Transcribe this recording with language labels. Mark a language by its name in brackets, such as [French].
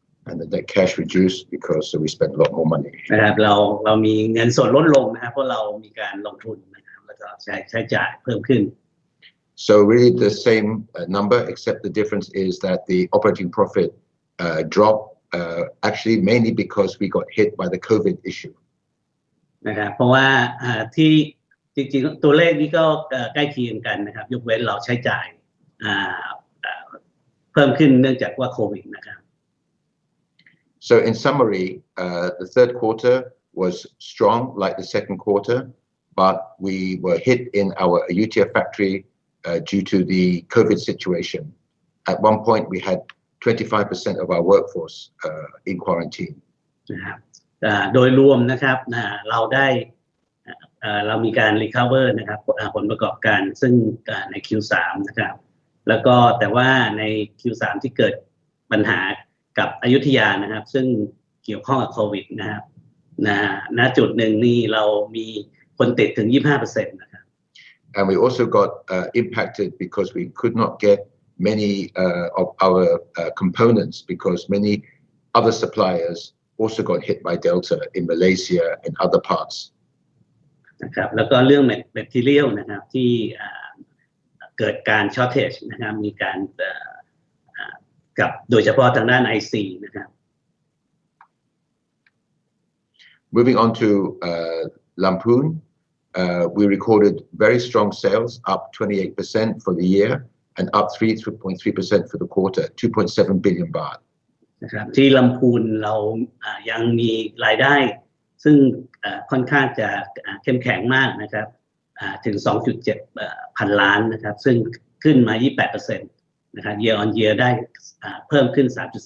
[English] And the net cash reduced because we spent a lot more money. [Thai] นะครับเรามีเงินสดลดลงนะครับเพราะเรามีการลงทุนนะครับแล้วก็ใช้จ่ายเพิ่มขึ้น [English] So really the same number, except the difference is that the operating profit dropped actually mainly because we got hit by the COVID issue. [Thai] นะครับเพราะว่าที่จริงๆตัวเลขนี้ก็ใกล้เคียงกันนะครับยกเว้นเราใช้จ่ายเพิ่มขึ้นเนื่องจากว่าโควิดนะครับ [English] So in summary, the third quarter was strong like the second quarter, but we were hit in our Ayutthaya factory due to the COVID situation. At one point, we had 25% of our workforce in quarantine. [Thai] นะครับโดยรวมนะครับเรามีการ recover นะครับผลประกอบการซึ่งใน Q3 นะครับแล้วก็แต่ว่าใน Q3 ที่เกิดปัญหากับอยุธยานะครับซึ่งเกี่ยวข้องกับโควิดนะครับณจุดหนึ่งนี่เรามีคนติดถึง 25% นะครับ [English] And we also got impacted because we could not get many of our components because many other suppliers also got hit by Delta in Malaysia and other parts. [Thai] นะครับแล้วก็เรื่อง material นะครับที่เกิดการ shortage นะครับมีการกับโดยเฉพาะทางด้าน IC นะครับ [English] Moving on to Lamphun, we recorded very strong sales, up 28% for the year and up 3.3% for the quarter, 2.7 billion baht. [Thai] นะครับที่ลำพูนเรายังมีรายได้ซึ่งค่อนข้างจะเข้มแข็งมากนะครับถึง 2.7 พันล้านนะครับซึ่งขึ้นมา 28% นะครับ [English] year on year [Thai] ได้เพิ่มขึ้น 3.3%